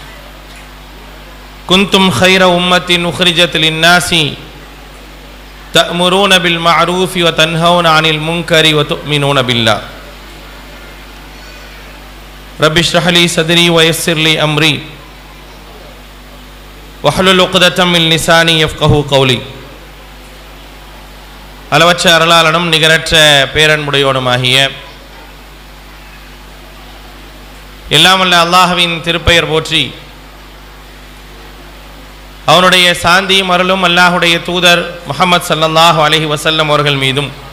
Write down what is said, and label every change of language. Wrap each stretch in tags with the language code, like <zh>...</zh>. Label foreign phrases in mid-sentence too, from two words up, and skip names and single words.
<ar>كنتم خير أمة أخرجت للناس تأمرون بالمعروف وتنهون عن المنكر وتؤمنون بالله. رب اشرح لي صدري ويسر لي أمري واحلل عقدة من لساني يفقهوا قولي.</ar> <ta>அளவற்ற அருளாளனும் நிகரற்ற பேரன்புடையோனுமாகிய எல்லாமல்ல அல்லாஹ்வின் திருப்பெயர் போற்றி அவனுடைய சாந்தியும் அருளும் அல்லாஹுடைய தூதர் முஹம்மது</ta> <ar>صلى الله عليه وسلم</ar> <ta>அவர்கள் மீதும்</ta>